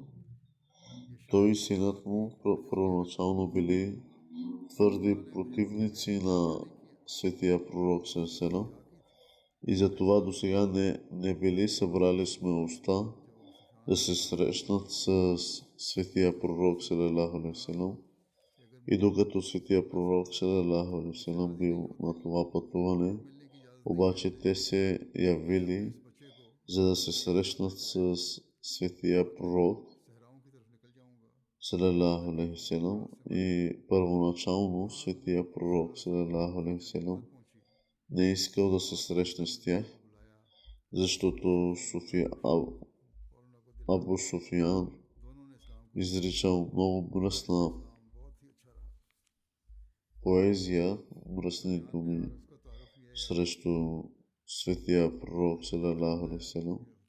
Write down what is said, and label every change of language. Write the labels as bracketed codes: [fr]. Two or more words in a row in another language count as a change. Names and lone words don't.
[bg] Той и синът му първоначално били твърди противници на светия пророк [ar] صلى الله عليه وسلم [bg] и затова досега не били събрали смелостта да се срещнат с светия пророк [ar] صلى الله عليه وسلم. [bg] И докато светия пророк [ar] صلى الله عليه وسلم [bg] бил на това пътуване, обаче те се явили, за да се срещнат с светия пророк [ar] صلى الله عليه وسلم. [bg] И първоначално светия пророк [ar] صلى الله عليه وسلم [bg] не искал да се срещне с тях, защото Абу Суфиян изричал много мръсна поезия, мръсни думи срещу светия пророк [ar] صلى الله عليه وسلم.